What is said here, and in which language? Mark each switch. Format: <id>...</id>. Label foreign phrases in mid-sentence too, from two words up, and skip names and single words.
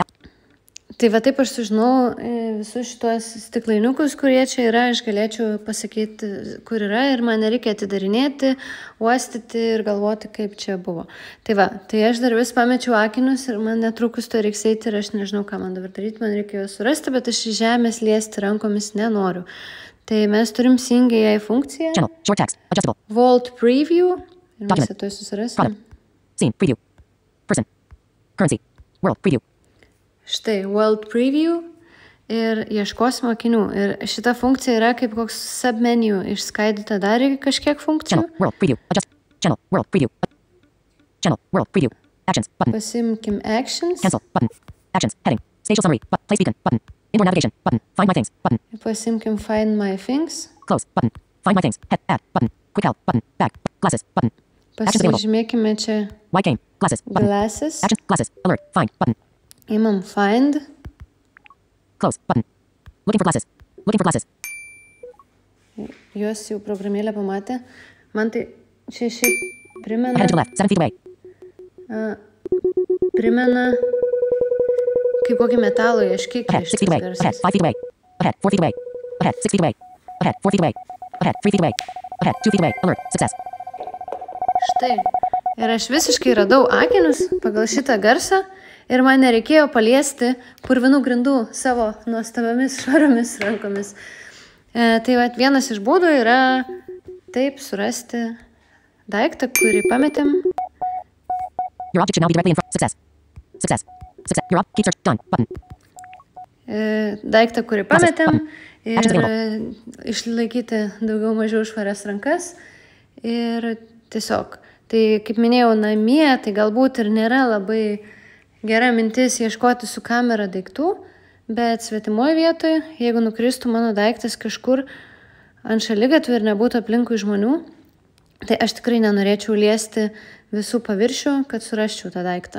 <lt>Tai va taip aš sužinau visus šitos stiklainiukus, kurie čia yra, aš galėčiau pasakyti, kur yra ir man nereikia atidarinėti, uostyti ir galvoti, kaip čia buvo. Tai va, tai aš dar vis pamečiau akinius ir man netrukus to reiks eiti ir aš nežinau, ką man dabar daryti, man reikia juos surasti, bet aš iš žemės liesti rankomis nenoriu. Tai mes turim Seeing AI funkciją, Vault Preview, ir mes to susirasim.</lt> <en>Scene, Preview, Person, Currency, World, Preview.</en> <lt>Štai, World Preview ir ieškosim akinių. Ir šita funkcija yra kaip koks submenu išskaidyta dar į kažkiek funkcijų.</lt> <en>Channel, World Preview, Adjust, Channel, World Preview, Channel, World Preview, Actions, button.</en> <lt>Pasimkim Actions.</lt> <en>Cancel, button. Actions, heading, Spatial Summary, Place Beacon, button. Indoor Navigation, button. Find My Things, button.</en> <lt>Pasimkim Find My Things.</lt> <en>Close, button. Find My Things, head, add, button. Quick Help, button. Back, glasses, button.</en> <lt>Pasižymėkime čia</lt> <en>White Game, glasses, button. Glasses. Actions, glasses, alert, find, button.</en> <lt>Imam Find.</lt> <en>Close, button. Looking for glasses, looking for glasses.</en> <lt>Juos jau programėlė pamatė. Man tai čia šiaip primena...</lt> <en>Ahead to the left, 7 feet away.</en> <lt>Primena kaip kokį metalo ieškikį.</lt> <en>Ahead, 6 feet away, ahead, 5 feet away. Ahead, 4 feet away. Ahead, 6 feet away. Ahead, 4 feet away. Ahead, 3 feet away. Ahead, 2 feet away. Alert, success.</en> <lt>Štai. Ir aš visiškai radau akinius pagal šitą garsą ir man nereikėjo paliesti purvinų grindų savo nuostabiamis švariomis rankomis. Tai va, vienas iš būdų yra taip surasti daiktą, kurį pametėm.</lt> <en>Your object should now be directly in front. Success. Success. Success. Your object. Keep search. Done. Button.</en> <lt>Daiktą, kurį pametėm ir išlaikyti daugiau mažiau švarias rankas. Ir tiesiog, tai kaip minėjau, namie, tai galbūt ir nėra labai gera mintis ieškoti su kamera daiktų, bet svetimoje vietoje, jeigu nukristų mano daiktas kažkur ant šaligatvių ir nebūtų aplinkui žmonių, tai aš tikrai nenorėčiau liesti visų paviršių, kad surasčiau tą daiktą.</lt>